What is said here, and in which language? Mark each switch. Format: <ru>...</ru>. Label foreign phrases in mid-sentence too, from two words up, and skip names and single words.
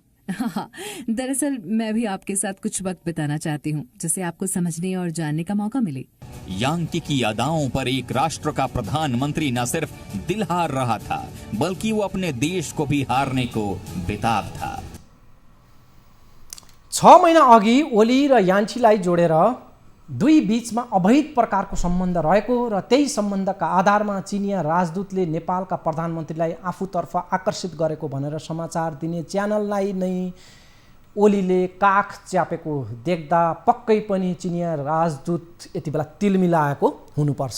<hi>हाँ, दरअसल मैं भी आपके साथ कुछ वक्त बिताना चाहती हूँ जिससे आपको समझने और जानने का मौका मिले। यांकी की अदाओं पर एक राष्ट्र का प्रधानमंत्री न सिर्फ दिल हार रहा था बल्कि वो अपने देश को भी हारने को बेताब था।</hi> <ne>6 महिना अघि ओली र यान्छीलाई जोडेर दुई बीचमा अवैध प्रकारको सम्बन्ध रहेको र त्यही सम्बन्धका आधारमा चिनिया राजदूतले नेपालका प्रधानमन्त्रीलाई आफूतर्फ आकर्षित गरेको भनेर समाचार दिने च्यानललाई नै ओलीले काख च्यापेको देख्दा पक्कै पनि चिनिया राजदूत यति बेला तिलमिलाएको हुनुपर्छ।</ne>